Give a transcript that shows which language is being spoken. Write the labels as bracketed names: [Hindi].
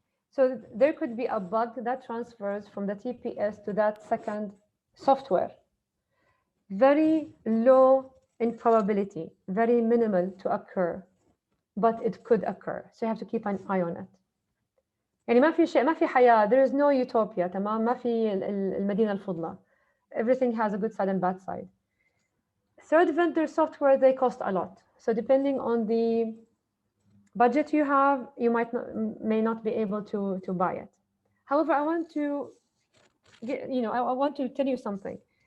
[English] So there could be a bug that transfers from the TPS to that second software. Very low in probability, very minimal to occur, but it could occur. So you have to keep an eye on it. [Arabic] يعني ما في شيء، ما في حياة. [English] There is no utopia, [Arabic] تمام؟ ما في المدينة الفضلى. [English] Everything has a good side and bad side. Third vendor software, they cost a lot. So depending on the budget you have, you may not be able to buy it. However, I want to I want to tell you something.